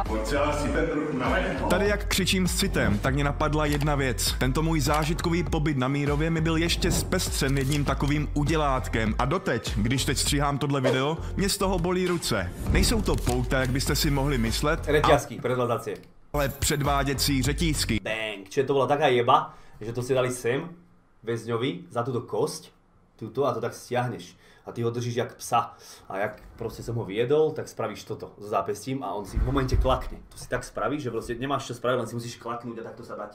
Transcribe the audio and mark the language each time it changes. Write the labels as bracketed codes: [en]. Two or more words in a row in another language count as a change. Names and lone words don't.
[cs] Tady jak křičím s citem, tak mě napadla jedna věc. Tento můj zážitkový pobyt na Mírově mi byl ještě zpestřen jedním takovým udělátkem a doteď, když teď stříhám tohle video, mě z toho bolí ruce. Nejsou to pouta, jak byste si mohli myslet, [sk] Reťazky, predladácie. [cs] ale předváděcí řetízky. [sk] Bang, čiže to bola taká jeba, že to si dali sem, väzňovi, za túto kosť, túto a to tak stiahneš. [cs] A ty ho držíš jak psa. [sk] A jak proste som ho viedol, tak spravíš toto so zápestím a on si v momente klakne. To si tak spravíš, že proste nemáš čo spraviť, len si musíš klaknúť a takto sa dať.